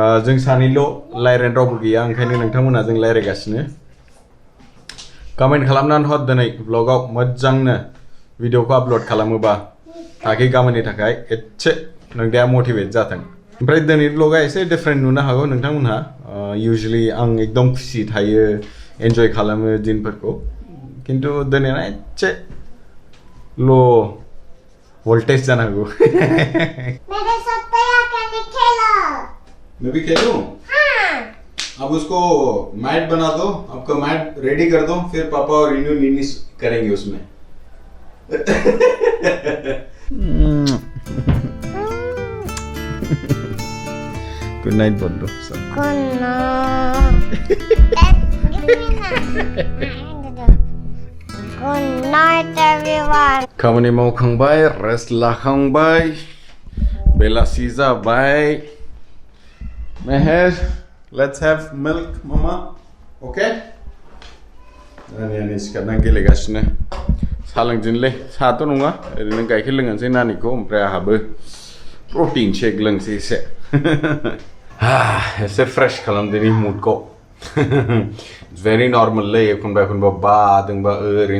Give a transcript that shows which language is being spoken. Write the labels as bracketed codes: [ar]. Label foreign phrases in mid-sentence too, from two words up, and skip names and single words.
[brx] जों सानैल' रायज्लायनो रावबो गैया ओंखायनो नोंथांमोना जों रायज्लायगासिनो कमेन्ट खालामनानै हर दिनै ब्लगाव मोजांनो भिडिअखौ आपल'ड खालामोबा ताकि गाबोननि थाखाय एसे नोंथाङा मटिभेट जाथों ओमफ्राय दिनै ब्लगा एसे डिफरेन्ट नुनो हागौ नोंथांमोनहा इउजुअलि आं एकदम खुसि थायो एन्जय खालामो दिनफोरखौ खिन्थु दिनैना एसे [en] low voltage [brx] जानो हागौ [hi] मेरे साथ तैयार करने खेलो मैं भी खेलूं अब उसको मैट बना दो आपका मैट रेडी कर दो फिर पापा और रीनू नीनी करेंगे उसमें [en] good night [hi] बोल दो सब [en] Good night everyone [brx] खामानि मावखांबाय रेस्ट लाखांबाय बेलासि जाबाय [en] Meher, let's have milk, Mama. Okay? [brx] नानिया सिखारनानै गेलेगासिनो साहा लोंदिनोलै साहाथ' नङा ओरैनो गाइखेर लोंनोसै नानिखौ ओमफ्राय आंहाबो [en] protein shake [brx] लोंसै एसे एसे फ्रेश खालामदिनि मुडखौ भेरि नर्मेललै एखनबा बादोंबा ओरैनो